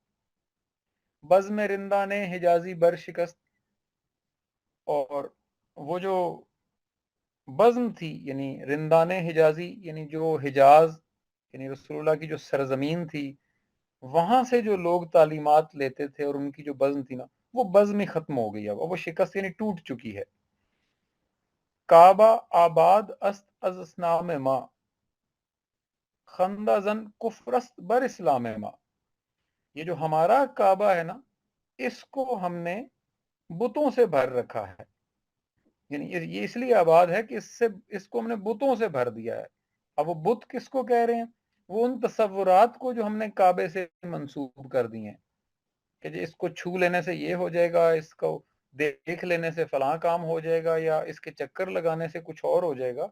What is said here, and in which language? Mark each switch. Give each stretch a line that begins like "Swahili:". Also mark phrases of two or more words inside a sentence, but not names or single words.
Persian: بزم رندہ نے حجازی بر شکست،
Urdu: اور وہ جو بزم تھی یعنی
Persian: رندان حجازی
Urdu: یعنی جو حجاز یعنی رسول اللہ کی جو سرزمین تھی وہاں سے جو لوگ تعلیمات لیتے تھے اور ان کی جو بزم تھی نا وہ بزم ہی ختم ہو گئی، اب وہ شکست یعنی ٹوٹ چکی ہے.
Persian: کعبہ آباد است از اسنام ما خندہ زن کفرست بر اسلام ما،
Urdu: یہ جو ہمارا کعبہ ہے نا، اس کو ہم نے بتوں سے بھر رکھا ہے، یعنی یہ اس لیے آباد ہے کہ اس کو ہم نے بتوں سے بھر دیا ہے. اب وہ بت کس کو کہہ رہے ہیں؟ وہ ان تصورات کو جو ہم نے کعبے سے منسوب کر دیے ہیں کہ جی اس کو چھو لینے سے یہ ہو جائے گا، اس کو دیکھ لینے سے فلاں کام ہو جائے گا، یا اس کے چکر لگانے سے کچھ اور ہو جائے گا.